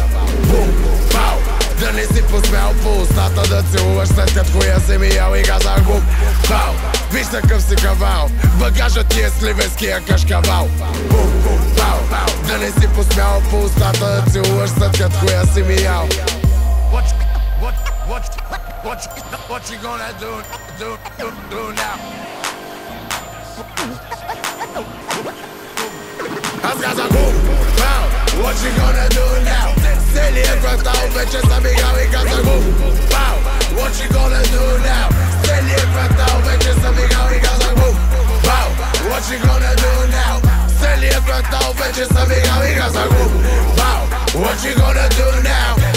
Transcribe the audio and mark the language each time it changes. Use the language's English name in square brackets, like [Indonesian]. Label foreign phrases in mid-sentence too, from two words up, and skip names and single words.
[Bulgarian] Бум, пау, да не си посмял по устата да целуваш след като хуя си ми ял и газах. Бум, пау, виж такъв си кавал, багажът ти е сливенския кашкавал. Бум, бум, пау, пау, да не си посмял по устата да целуваш след като хуя си ми ял. [English] What you gonna do now? [Bulgarian] Аз казах бум, пау, [English] what you gonna do now? [Bulgarian] Стели е квартал, вече съм играл и казах бум, пау, [English] what you gonna do now? [Bulgarian] Стели е квартал, вече съм играл и казах бум, пау, [English] what you gonna do now? [Bulgarian] Стели е квартал, вече съм играл и казах бум, пау, [English] what you gonna do now?